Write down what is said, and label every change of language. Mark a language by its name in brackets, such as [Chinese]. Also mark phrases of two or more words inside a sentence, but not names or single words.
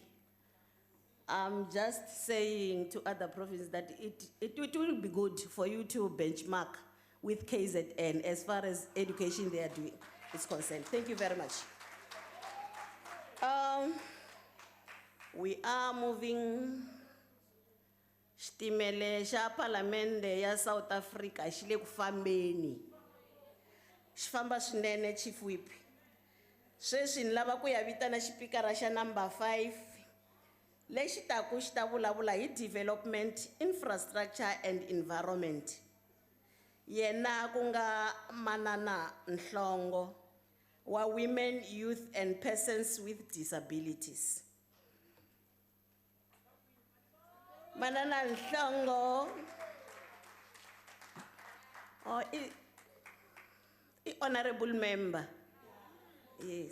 [English] I'm just saying to other provinces that it will be good for you to benchmark with KZN as far as education they are doing is concerned. Thank you very much. We are moving [Tsonga] xitimele xa palamende ya South Africa xi le ku fambeni. Xi famba swinene, Chief Whip. Sweswi ni lava ku ya vitana xipikara xa number 5 lexi taku xi ta vulavula hi [English] development, infrastructure and environment. [Tsonga] Yena ku nga Manana Nhlongo wa Women, Youth and Persons with Disabilities. [English] Manana Nhlongo, oh, honorable member. Yes.